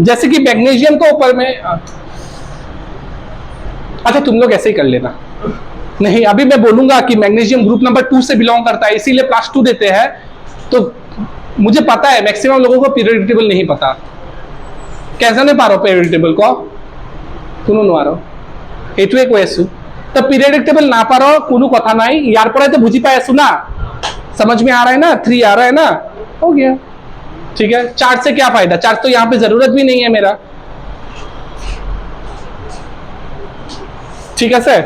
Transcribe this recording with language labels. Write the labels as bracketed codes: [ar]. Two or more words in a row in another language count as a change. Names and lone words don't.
[hi] जैसे कि मैग्नीशियम को ऊपर में, अच्छा तुम लोग ऐसे ही कर लेना। नहीं अभी मैं बोलूंगा कि मैग्नीशियम [en] group number [hi] 2 से बिलोंग करता है, इसीलिए +2 देते हैं। तो मुझे पता है मैक्सिमम लोगों को [en] periodic table [hi] नहीं पता। कैसे नहीं पा रहा [en] periodic table [hi] को? [as] কোনো নোৱাৰো এইটোৱে কৈ আছো। तो [en] periodic table [as] না পাৰো কোনো কথা নাই, [hi] यार पर तो [as] বুজি পাই আছো না, [hi] समझ में आ रहा है ना? 3 आ रहा है ना, हो गया, ठीक है। चार्ज से क्या फायदा? चार्ज तो यहाँ पे जरूरत भी नहीं है मेरा, ठीक है सर।